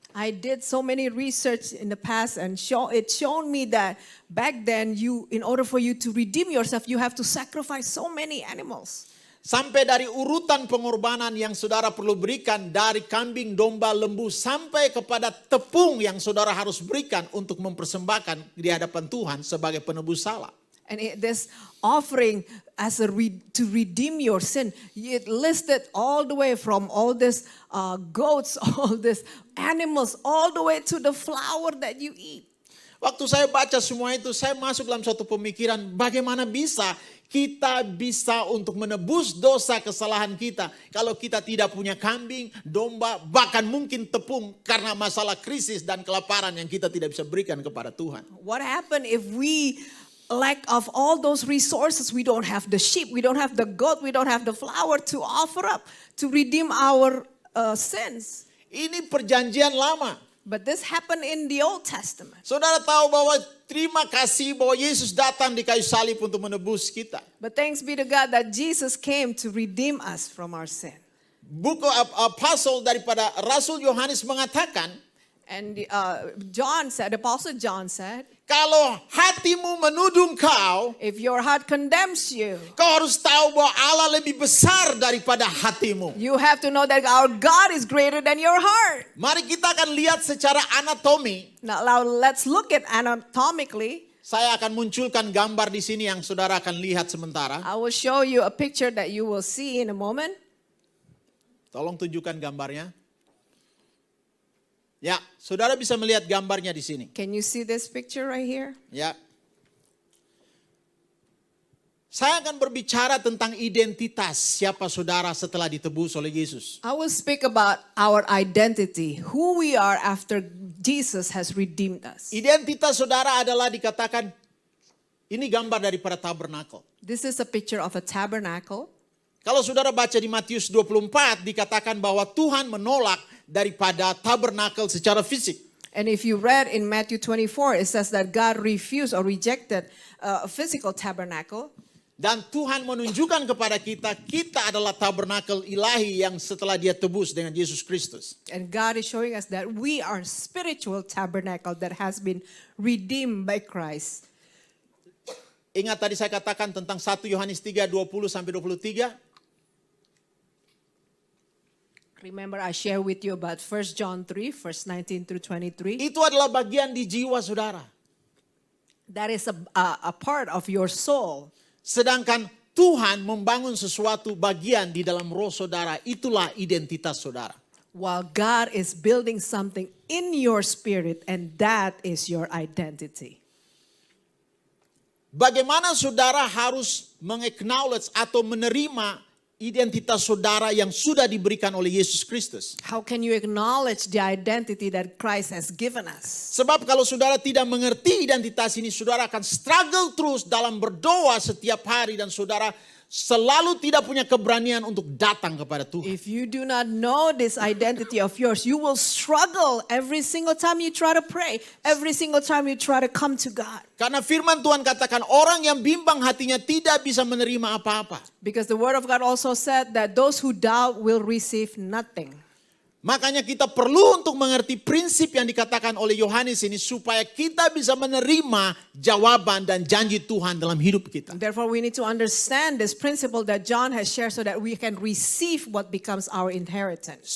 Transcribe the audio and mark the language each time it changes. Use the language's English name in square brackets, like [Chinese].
[English] I did so many research in the past and it showed me that back then in order for you to redeem yourself, you have to sacrifice so many animals. [Indonesian] Sampai dari urutan pengorbanan yang saudara perlu berikan, dari kambing, domba, lembu, sampai kepada tepung yang saudara harus berikan untuk mempersembahkan di hadapan Tuhan sebagai penebus salah. [English] And this offering to redeem your sin, it listed all the way from all these goats, all these animals, all the way to the flour that you eat. [Indonesian] Waktu saya baca semua itu, saya masuk dalam suatu pemikiran bagaimana kita bisa untuk menebus dosa kesalahan kita. Kalau kita tidak punya kambing, domba, bahkan mungkin tepung karena masalah krisis dan kelaparan yang kita tidak bisa berikan kepada Tuhan. [English] What happened if we lack of all those resources? We don't have the sheep, we don't have the goat, we don't have the flour to offer up to redeem our sins. [Indonesian] Ini perjanjian lama. [English] But this happened in the Old Testament. [Indonesian] Saudara tahu bahwa terima kasih bahwa Yesus datang di kayu salib untuk menebus kita. [English] But thanks be to God that Jesus came to redeem us from our sin. [Indonesian] Buku apostle daripada Rasul Yohanes mengatakan, [English] And the Apostle John said, [Indonesian] kalau hatimu menuduh kau, [English] if your heart condemns you, [Indonesian] kau harus tahu bahwa Allah lebih besar daripada hatimu. [English] you have to know that our God is greater than your heart. [Indonesian] Mari kita akan lihat secara anatomi. [English] Now let's look at anatomically. [Indonesian] Saya akan munculkan gambar di sini yang saudara akan lihat sementara. [English] I will show you a picture that you will see in a moment. [Indonesian] Tolong tunjukkan gambarnya. Ya, saudara bisa melihat gambarnya di sini. [English] Can you see this picture right here? [Indonesian] Ya. Saya akan berbicara tentang identitas siapa saudara setelah ditebus oleh Yesus. [English] I will speak about our identity, who we are after Jesus has redeemed us. [Indonesian] Identitas saudara adalah dikatakan, ini gambar daripada tabernakel. [English] This is a picture of a tabernacle. [Indonesian] Kalau saudara baca di Matius 24, dikatakan bahwa Tuhan menolak daripada tabernakel secara fisik. [English] And if you read in Matthew 24, it says that God refused or rejected a physical tabernacle. [Indonesian] Dan Tuhan menunjukkan kepada kita, kita adalah tabernakel ilahi yang setelah dia tebus dengan Yesus Kristus. [English] And God is showing us that we are spiritual tabernacle that has been redeemed by Christ. [Indonesian] Ingat tadi saya katakan tentang 1 Yohanes 3, 20-23. [English] Remember I share with you about 1 John 3, verse 19 through 23. [Indonesian] Itu adalah bagian di jiwa saudara. [English] That is a part of your soul. [Indonesian] Sedangkan Tuhan membangun sesuatu bagian di dalam roh saudara. Itulah identitas saudara. [English] While God is building something in your spirit, and that is your identity. [Indonesian] Bagaimana saudara harus meng-acknowledge atau menerima identitas saudara yang sudah diberikan oleh Yesus Kristus. [English] How can you acknowledge the identity that Christ has given us? [Indonesian] Sebab kalau saudara tidak mengerti identitas ini, saudara akan struggle terus dalam berdoa setiap hari dan saudara selalu tidak punya keberanian untuk datang kepada Tuhan. [English] If you do not know this identity of yours, you will struggle every single time you try to pray, every single time you try to come to God. [Indonesian] Karena firman Tuhan katakan orang yang bimbang hatinya tidak bisa menerima apa-apa. [English] Because the word of God also said that those who doubt will receive nothing. [Indonesian] Makanya kita perlu untuk mengerti prinsip yang dikatakan oleh Yohanes ini supaya kita bisa menerima jawaban dan janji Tuhan dalam hidup kita. [English] Therefore, we need to understand this principle that John has shared so that we can receive what becomes our inheritance.